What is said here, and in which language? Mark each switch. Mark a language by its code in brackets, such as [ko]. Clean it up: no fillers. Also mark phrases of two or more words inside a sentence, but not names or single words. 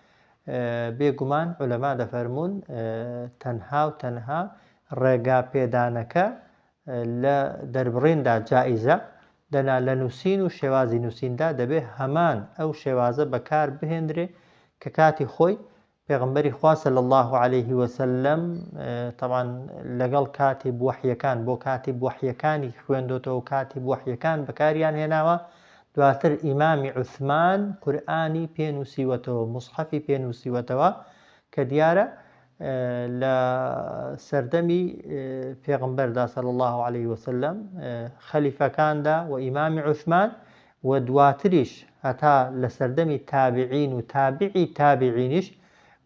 [ckb] بێگومان عولەما دەفەرمون تەنها و تەنها ڕێگا پێدانەکە لە دەربڕیندا جائیزە، دەنا لە نووسین و شێوازی نووسیندا دەبێ هەمان ئەو شێوازە بەکار بهێندرێ کە کاتی خۆی پێغەمبەری خوا [ar] صلی الله عليه وسلم [ckb] طبعا لەگەڵ کاتی بوحیەکان بۆ کاتی بوحیەکانی خوێندۆتەوە و کاتی بوحیەکان بەکاریان هێناوە. دواتر ئیمامی عوثمان قورئانی پێنووسیوەتەوە، موسحەفی پێنووسیوەتەوە کە دیارە لە سەردەمی پێغەمبەردا [ar] صلی الله عليه وسلم [ckb] خەلیفەکاندا و ئیمامی عوثمان و دواتریش هەتا لە سەردەمی تابعین و تابعی تابعینیش و